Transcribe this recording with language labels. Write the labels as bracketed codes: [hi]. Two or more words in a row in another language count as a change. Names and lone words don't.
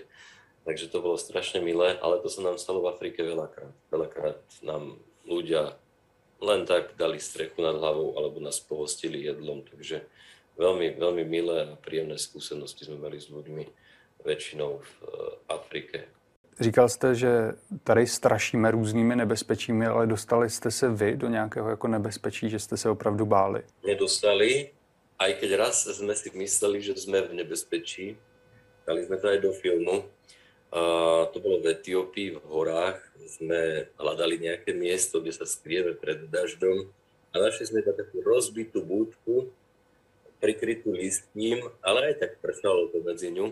[sk] Takže to bolo strašne milé, ale to sa nám stalo v Afrike veľakrát. Veľakrát nám ľudia len tak dali strechu nad hlavou alebo nás pohostili jedlom, takže veľmi, veľmi milé a príjemné skúsenosti sme mali s ľuďmi väčšinou v Afrike. [cs] Říkal jste, že tady strašíme různými nebezpečími, ale dostali jste se vy do nějakého jako nebezpečí, že jste se opravdu báli? [sk] Nedostali, aj keď raz sme si mysleli, že sme v nebezpečí. Dali sme to aj do filmu. To bolo v Etiópii, v horách. Sme hľadali nejaké miesto, kde sa skrieme pred dažďom a našli sme takú rozbitú búdku, prikrytú listím, ale aj tak pršalo to medzi ňu.